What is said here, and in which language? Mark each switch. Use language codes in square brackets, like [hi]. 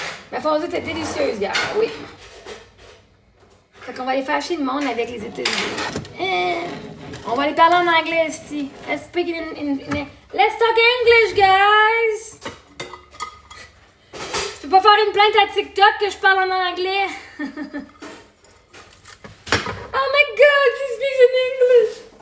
[fr] La fondue était délicieuse hier, oui. Fait qu'on va aller fâcher le monde avec les États-Unis. On va aller parler en anglais ici. [en] Let's speak let's talk English, guys! [fr] Tu peux pas faire une plainte à TikTok que je parle en anglais? [en] Oh my God, he speaks in English!